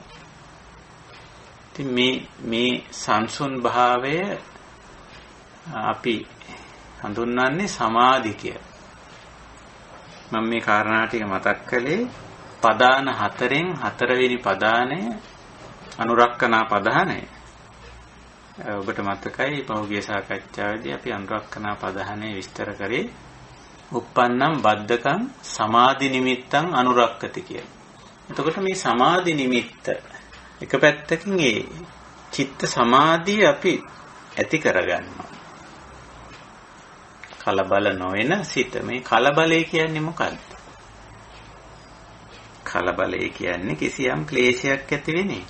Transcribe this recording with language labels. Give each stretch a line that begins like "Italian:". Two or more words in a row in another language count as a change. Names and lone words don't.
Sinhala: ඉතින් මේ සංසුන් භාවය අපි හඳුන්වන්නේ සමාධි කියලා. මම මේ කාරණා ටික මතක් කළේ පදාන 4න් 4 වෙනි පදානය අනුරක්කනා පදානය. ඔබට මතකයි පහුගිය සාකච්ඡාවේදී අපි අනුරක්කනා පදානය විස්තර කරේ
Pali: uppannam baddakam සමාධි නිමිත්තං අනුරක්කති
Sinhala: කියලා. එතකොට මේ සමාධි නිමිත්ත එක පැත්තකින් ඒ චිත්ත සමාධිය අපි ඇති කරගන්නවා. කලබල නොවන සිත. මේ කලබලය කියන්නේ මොකක්ද? කලබලය කියන්නේ කිසියම් ක්ලේශයක් ඇති වෙන එක.